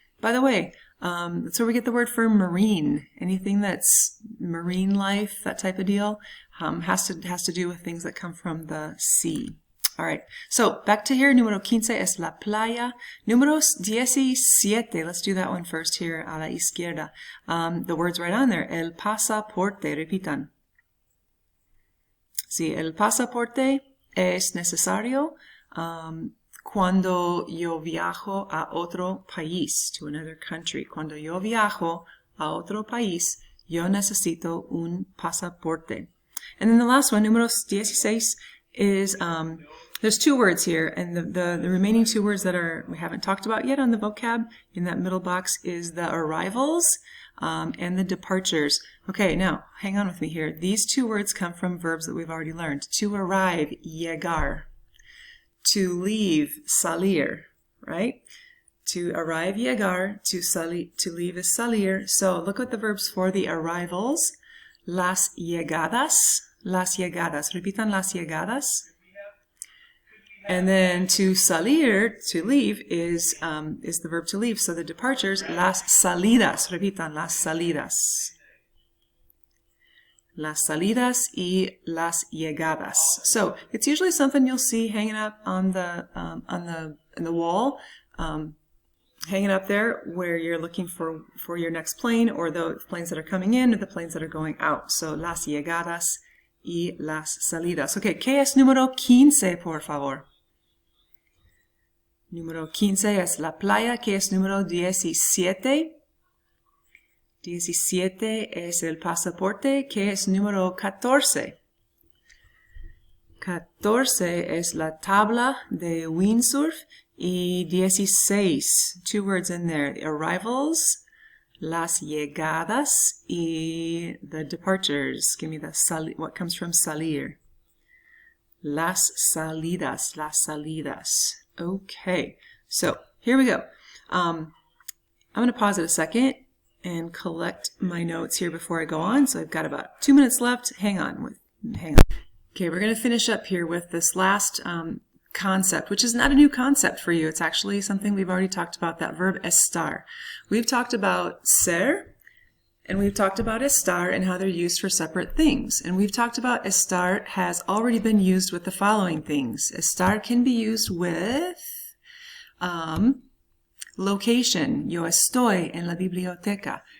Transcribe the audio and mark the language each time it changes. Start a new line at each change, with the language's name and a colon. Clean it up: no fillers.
English: By the way, that's where we get the word for marine. Anything that's marine life, that type of deal, has to do with things that come from the sea. All right. So back to here.
Spanish: Número 15 es la playa. Número 17.
English: Let's do that one first here
Spanish: a la izquierda.
English: The word's right on there.
Spanish: El pasaporte. Repitan. Sí, el pasaporte es necesario cuando yo viajo a otro país,
English: to another country.
Spanish: Cuando yo viajo a otro país, yo necesito un pasaporte.
English: And then the last one, número 16, is, there's two words here, and the remaining two words that we haven't talked about yet on the vocab in that middle box is the arrivals and the departures. Okay, now, hang on with me here. These two words come from verbs that we've already learned. To arrive, llegar. To leave, salir, right? To arrive, llegar. To leave is salir. So look at the verbs for the arrivals.
Spanish: Las llegadas. Las llegadas. Repitan las llegadas.
English: And then to salir, to leave, is the verb to leave. So the departures,
Spanish: las salidas. Repitan, las salidas. Las salidas y las llegadas.
English: So it's usually something you'll see hanging up on the wall, hanging up there where you're looking for your next plane, or the planes that are coming in or the planes that are going out.
Spanish: So las llegadas y las salidas. Okay, ¿qué es número 15, por favor? Número 15 es la playa. ¿Qué es número 17? 17 es el pasaporte. ¿Qué es número 14? 14 es la tabla de windsurf.
English: Y 16, two words in there, the arrivals,
Spanish: las llegadas,
English: y the departures. Give me what comes from salir.
Spanish: Las salidas, las salidas.
English: Okay, so here we go. I'm going to pause it a second and collect my notes here before I go on. So I've got about 2 minutes left. Hang on. Okay, we're going to finish up here with this last concept, which is not a new concept for you. It's actually something we've already talked about, that verb estar. We've talked about ser, and we've talked about estar and how they're used for separate things. And we've talked about estar has already been used with the following things. Estar can be used with location.
Spanish: Yo estoy en la biblioteca.